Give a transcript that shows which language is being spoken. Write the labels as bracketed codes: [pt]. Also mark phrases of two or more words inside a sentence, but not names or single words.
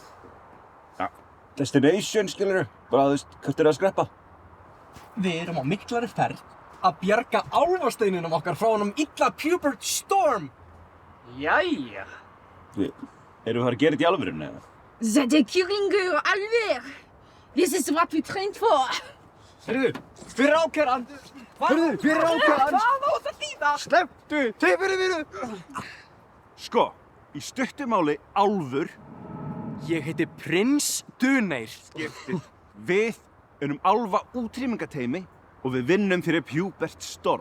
[is] Destination, skilurðu? Bara, þú veist, hvert er það að skreppa? Við erum á miklari ferð að bjarga álfasteininum okkar frá honum illa Púbert Storm. Jæja. Erum við að gera þetta í alvörunni, eða? Þetta er kjúklingur, alveg. [en] This is what we trained for. [is] Heyrðu, fyrir ákæran! Heyrðu, fyrir ákæran! Hvað á þetta þýða? Slepptu! Teipurinn mínu! Sko, í stuttumáli álfur Ég heiti Prins Duneir. Við erum álfa útrýmingateymi og við vinnum fyrir Púbert Storm.